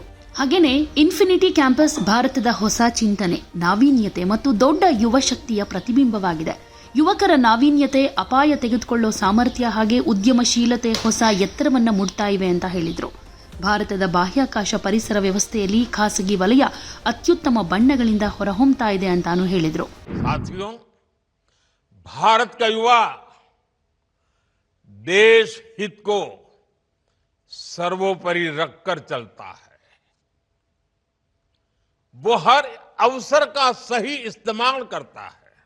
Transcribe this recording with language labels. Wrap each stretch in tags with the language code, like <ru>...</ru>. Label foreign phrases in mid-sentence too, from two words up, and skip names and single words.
<kn>ಹಾಗೇನೆ ಇನ್ಫಿನಿಟಿ ಕ್ಯಾಂಪಸ್ ಭಾರತದ ಹೊಸ ಚಿಂತನೆ, ನಾವೀನ್ಯತೆ ಮತ್ತು ದೊಡ್ಡ ಯುವ ಶಕ್ತಿಯ ಪ್ರತಿಬಿಂಬವಾಗಿದೆ. ಯುವಕರ ನಾವೀನ್ಯತೆ, ಅಪಾಯ ತೆಗೆದುಕೊಳ್ಳೋ ಸಾಮರ್ಥ್ಯ ಹಾಗೆ ಉದ್ಯಮಶೀಲತೆ ಹೊಸ ಎತ್ತರವನ್ನ ಮುಟ್ತಾ ಇವೆ ಅಂತ ಹೇಳಿದ್ರು. ಭಾರತದ ಬಾಹ್ಯಾಕಾಶ ಪರಿಸರ ವ್ಯವಸ್ಥೆಯಲ್ಲಿ ಖಾಸಗಿ ವಲಯ ಅತ್ಯುತ್ತಮ ಬಣ್ಣಗಳಿಂದ ಹೊರಹೊಮ್ಮತಾ ಇದೆ ಅಂತಾನು ಹೇಳಿದ್ರು.</kn> <hi>भारत का युवा देश हित को सर्वोपरि रखकर चलता है. वो हर अवसर का सही इस्तेमाल करता है.</hi>